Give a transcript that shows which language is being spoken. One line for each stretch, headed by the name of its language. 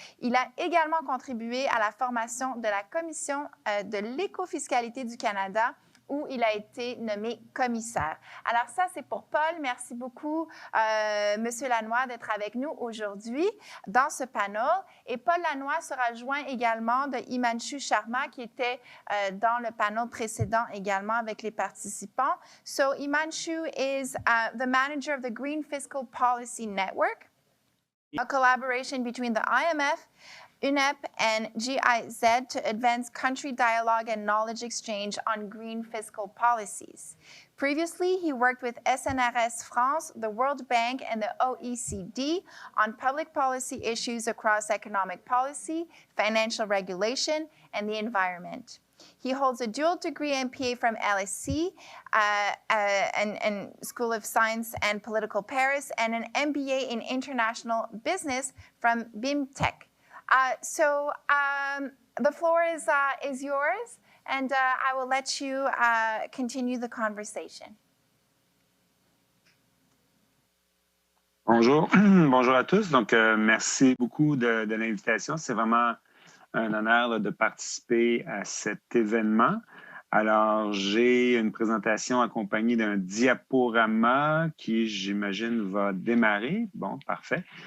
French: Il a également contribué à la formation de la Commission de l'écofiscalité du Canada, où il a été nommé commissaire. Alors ça, c'est pour Paul. Merci beaucoup, Monsieur Lanoie, d'être avec nous aujourd'hui dans ce panel. Et Paul Lanoie sera joint également de Himanshu Sharma, qui était dans le panel précédent également avec les participants.
English: So Himanshu is the manager of the Green Fiscal Policy Network, a collaboration between the IMF, UNEP, and GIZ to advance country dialogue and knowledge exchange on green fiscal policies. Previously, he worked with SNRS France, the World Bank, and the OECD on public policy issues across economic policy, financial regulation, and the environment. He holds a dual degree MPA from LSE and School of Science and Political Paris, and an MBA in International Business from BIMTech. So the floor is yours, and I will let you continue the conversation.
French: Bonjour, bonjour à tous. Donc, merci beaucoup de l'invitation. C'est vraiment un honneur là, de participer à cet événement. Alors, j'ai une présentation accompagnée d'un diaporama qui, j'imagine, va démarrer. Bon, parfait.